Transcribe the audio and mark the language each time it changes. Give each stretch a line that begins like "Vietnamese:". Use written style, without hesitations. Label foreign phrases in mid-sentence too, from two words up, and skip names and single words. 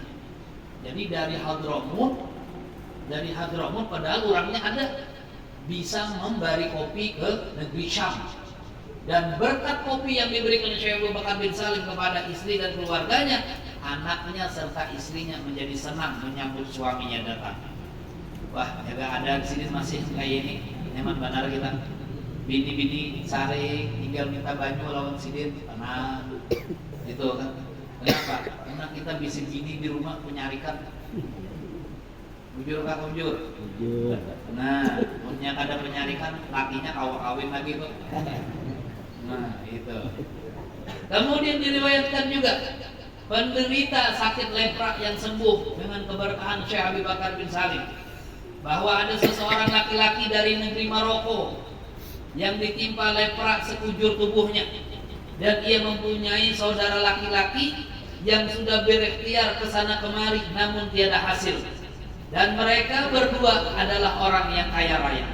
Indonesian: Jadi dari Hadramut padahal orangnya ada, bisa memberi kopi ke negeri Syam. Dan berkat kopi yang diberikan Syekh Abu Bakar bin Salim kepada istri dan keluarganya, anaknya serta istrinya menjadi senang menyambut suaminya datang. Wah,
Banjar: ya ada di sini masih kayak ini, nyaman benar kita. Bini-bini sare tinggal minta banyu lawan sidin, tenang. Gitu kan. Kenapa? Karena kita bisa bini di rumah penyarikan. Bujur kah bujur? Bujur. Nah, punya kada penyarikan, lakinya kawin lagi kok. Nah, itu.
Indonesian: Kemudian diriwayatkan juga penderita sakit lepra yang sembuh dengan keberkahan Syekh Abi Bakar bin Salim, bahwa ada seseorang laki-laki dari negeri Maroko yang ditimpa lepra sekujur tubuhnya, dan ia mempunyai saudara laki-laki yang sudah berikhtiar ke sana kemari namun tiada hasil, dan mereka berdua adalah orang yang kaya raya.